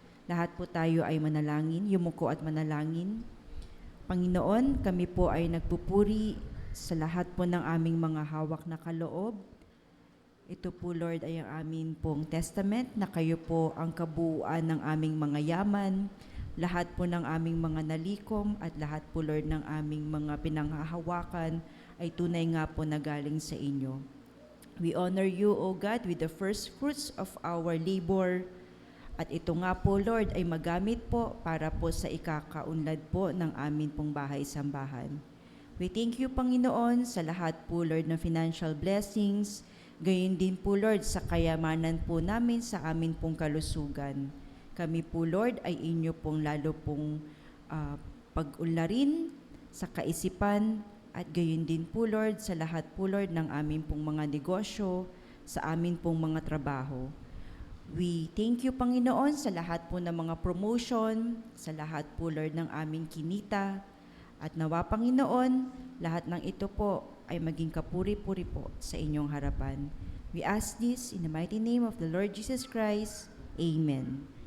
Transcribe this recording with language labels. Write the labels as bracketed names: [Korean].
[Filipino] Lahat po tayo ay manalangin, yumuko at manalangin. Panginoon, kami po ay nagpupuri sa lahat po ng aming mga hawak na kaloob. Ito po, Lord, ay ang amin pong testament na kayo po ang kabuuan ng aming mga yaman, lahat po ng aming mga nalikom at lahat po, Lord, ng aming mga pinanghahawakan ay tunay nga po na galing sa inyo. [English] We honor you, O God, with the first fruits of our labor. [Filipino] At ito nga po, Lord, ay magamit po para po sa ikakaunlad po ng amin pong bahay-sambahan. [English] We thank you, [Filipino] Panginoon, sa lahat po, Lord, ng [English] financial blessings. [Filipino] Gayon din po, Lord, sa kayamanan po namin sa amin pong kalusugan. Kami po, Lord, ay inyo pong lalo pong pag-unlarin sa kaisipan, at gayon din po, Lord, sa lahat po, Lord, ng amin pong mga negosyo, sa amin pong mga trabaho. [English] We thank you, [Filipino] Panginoon, sa lahat po ng mga promotion, sa lahat po, Lord, ng aming kinita, at nawa, Panginoon, lahat ng ito po ay maging kapuri-puri po sa inyong harapan. [English] We ask this in the mighty name of the Lord Jesus Christ. Amen.